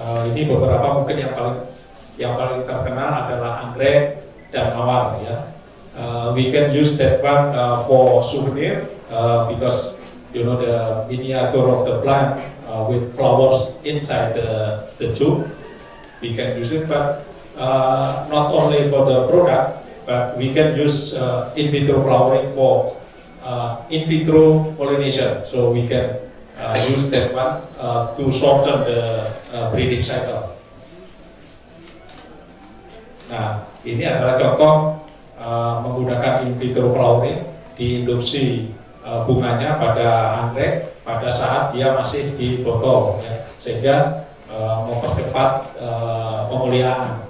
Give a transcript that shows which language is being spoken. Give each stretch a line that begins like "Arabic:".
Indonesian: Ini beberapa mungkin yang paling terkenal adalah anggrek dan mawar ya.
English: We can use that one for souvenir because you know the miniature of the plant with flowers inside the tube, we can use it, but not only for the product, but we can use in vitro flowering for in vitro pollination. So we can use that one to shorten the breeding cycle.
Indonesian: Nah, ini adalah contoh menggunakan in vitro flowering, diinduksi bunganya pada anggrek pada saat dia masih di botol, ya, sehingga mempercepat pemuliaan.